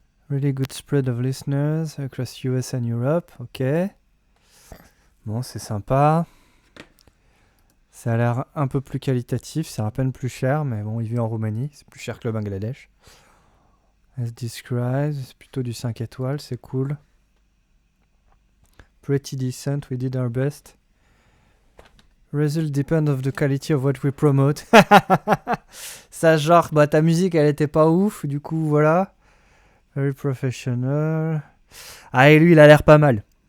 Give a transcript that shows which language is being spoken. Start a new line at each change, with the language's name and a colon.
English: Really good spread of listeners across US and Europe.
French: Ok. Bon, c'est sympa. Ça a l'air un peu plus qualitatif. C'est à peine plus cher, mais bon, il vit en Roumanie. C'est plus cher que le Bangladesh.
English: As described,
French: c'est plutôt du 5 étoiles. C'est cool.
English: Pretty decent. We did our best. Result depend of the quality of what we promote.
French: Ça, genre, bah ta musique, elle était pas ouf. Du coup, voilà.
English: Very professional.
French: Ah, et lui, il a l'air pas mal.